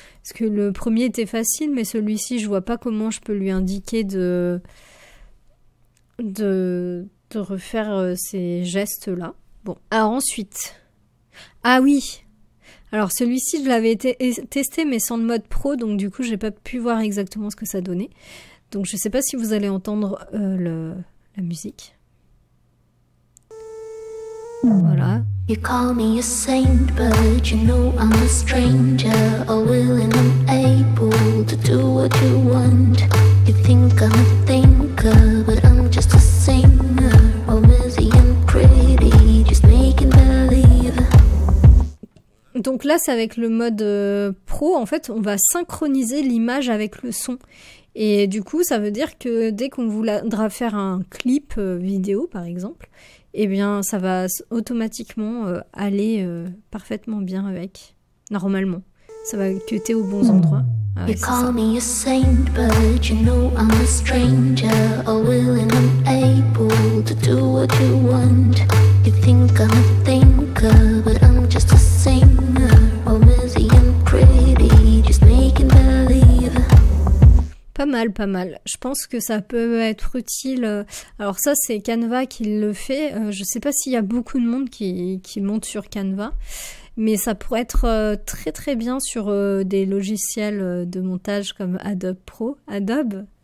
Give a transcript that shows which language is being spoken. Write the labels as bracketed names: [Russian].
[French] Parce que le premier était facile, mais celui-ci, je vois pas comment je peux lui indiquer de refaire ces gestes-là. Bon, alors ensuite... Ah oui. Alors celui-ci, je l'avais testé, mais sans le mode pro, donc du coup, j'ai pas pu voir exactement ce que ça donnait. Donc je sais pas si vous allez entendre la musique. Voilà. [English] You call me a saint, but you know I'm a stranger, all willing and able to do what you want. You think I'm a thinker, but I'm just a singer, all busy and pretty, just making believe. [French] Donc là, c'est avec le mode pro, en fait, on va synchroniser l'image avec le son. Et du coup, ça veut dire que dès qu'on voudra faire un clip vidéo, par exemple, eh bien, ça va automatiquement aller parfaitement bien avec, normalement. Ça va cutter aux bons endroits. Ah ouais, [English] you call me a saint, but you know I'm a stranger, all willing and able to do what you want. You think I'm a thinker, but I'm just a singer, all busy and pretty, just making believe. [French] Pas mal, pas mal. Je pense que ça peut être utile. Alors ça, c'est Canva qui le fait. Je sais pas s'il y a beaucoup de monde qui monte sur Canva, mais ça pourrait être très très bien sur des logiciels de montage comme Adobe Pro. Adobe,